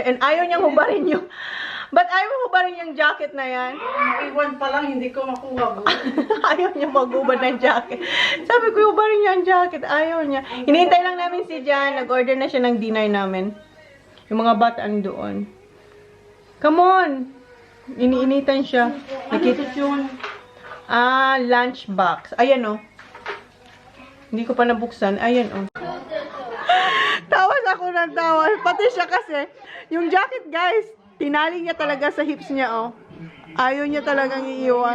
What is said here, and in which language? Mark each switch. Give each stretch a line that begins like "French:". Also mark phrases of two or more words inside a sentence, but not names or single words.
Filipino: And ayaw niyang hubarin yung... Ba't ayaw mo hubarin yung jacket na yan? Iwan pa lang, hindi ko makuha. Ayaw niya mag-ubad ng jacket. Sabi ko, hubarin niya ang jacket. Ayaw niya. Hinihintay lang namin si Jan. Nag-order na siya ng dinner namin. Yung mga bata doon.
English: Come on!
Filipino: Iniinitan siya. Nakita yun.
English: lunch box.
Filipino: Ayan, oh. Hindi ko pa nabuksan. Ayan, oh. Tawas ako na tawa. Pati siya kasi, yung jacket guys, tinali niya talaga sa hips niya, oh. Ayaw niya talagang iiwan.